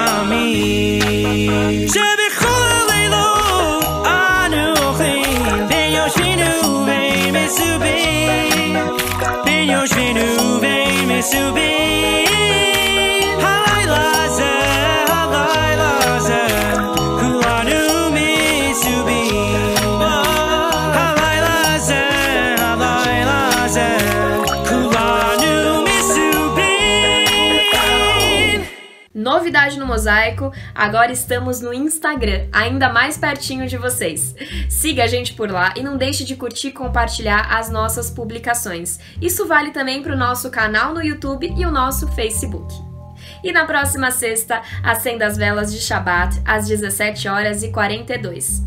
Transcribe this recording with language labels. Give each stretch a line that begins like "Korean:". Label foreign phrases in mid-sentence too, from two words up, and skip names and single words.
Hebrew: עמים שבכל הלילות אנו אוכלין בין יושבין ובין מסובין הלילה זה כולנו מסובין הלילה זה כולנו מסובין.
Portuguese: Novidade no Mosaico, agora estamos no Instagram, ainda mais pertinho de vocês. Siga a gente por lá e não deixe de curtir e compartilhar as nossas publicações. Isso vale também para o nosso canal no YouTube e o nosso Facebook. E na próxima sexta, acenda as velas de Shabbat às 17h42.